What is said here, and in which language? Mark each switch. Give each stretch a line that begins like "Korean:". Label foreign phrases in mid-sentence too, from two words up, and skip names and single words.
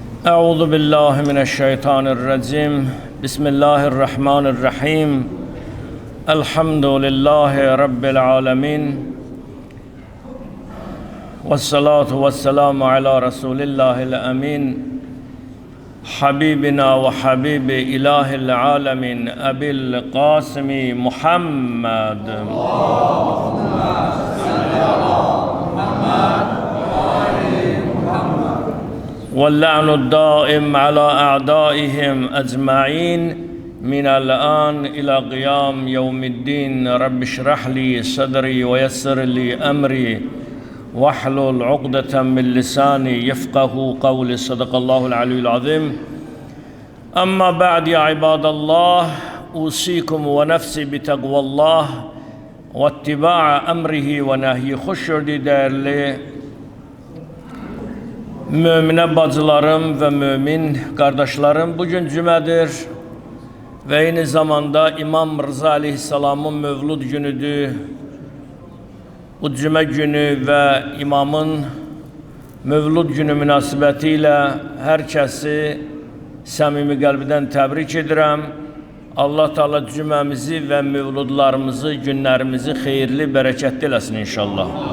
Arabic: أعوذ بالله من الشيطان الرجيم. بسم الله الرحمن الرحيم. الحمد لله رب العالمين. والصلاة والسلام على رسول الله الأمين. حبيبنا وحبيب إله العالمين. أبي القاسم محمد. واللعن الدائم على أعدائهم أجمعين من الآن إلى قيام يوم الدين. رب اشرح لي صدري ويسر لي أمري واحلل عقدة من لساني يفقه قولي. صدق الله العلي العظيم. أما بعد يا عباد الله، أوصيكم ونفسي بتقوى الله واتباع أمره ونهيه.
Turkish: Hoş gördük değerli müminə bacılarım ve mümin kardeşlerim. Bugün cümədir ve aynı zamanda İmam Rıza Aleyhisselam'ın mevlud günüdür.
Azerbaijani: Bu cümə günü ve imamın mevlud günü münasibətilə hər kəsi səmimi qəlbdən təbrik edirəm. Allah Teala cüməmizi ve mevludlarımızı, günlərimizi xeyirli, bərəkətli eləsin inşallah.